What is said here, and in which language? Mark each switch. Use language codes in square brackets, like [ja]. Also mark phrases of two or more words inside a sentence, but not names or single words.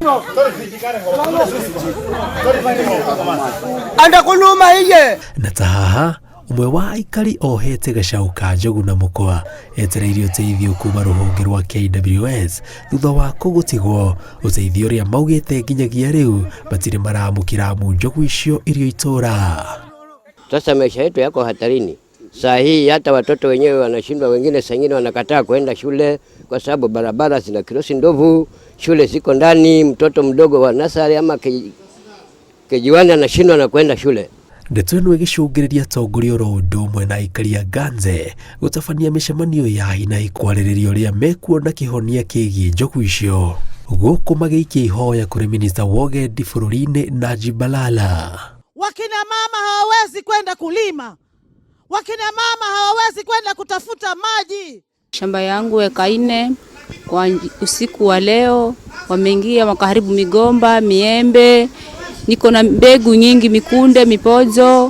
[ki] Na ta haha, umwe wa aikari ohete gacaũ ka njogu na mũkwa etereire ũteithio kuma rũhonge rwa KWS thutha wa kũgũtigwo, ũteithio ũrĩa maugĩte nginyagia rĩu matirĩ maramũkĩra njogu icio irio itũra. [sw] Sasa maisha yetu yako hatarini. Saa hii hata watoto wenyewe wanashindwa, wengine sangine wanakataa kwenda shule kwa sababu barabara zina kirosi ndovu, shule ziko ndani, mtoto mdogo wa nasari ama kejiwani anashindwa na kwenda shule. [ki] Ndeto ĩno ĩgĩcũngĩrĩria atongoria oro ũndũ ũmwe na aikari a Ganze gũtabania mĩcemanio ya na ikwarĩrĩria ũrĩa mekuona kĩhonia kĩgiĩ njogu icio, gũkũ magĩikia ihoya kũrĩ minista wa ũgendi bũrũri-inĩ Najib Balala. [sw] Wakina mama hawawezi kwenda kulima, wakina mama hawawezi kwenda kutafuta maji. Shamba yangu eka 4 kwa usiku wa leo wameingia wakaharibu migomba, miembe, niko na mbegu nyingi, mikunde, mipozo.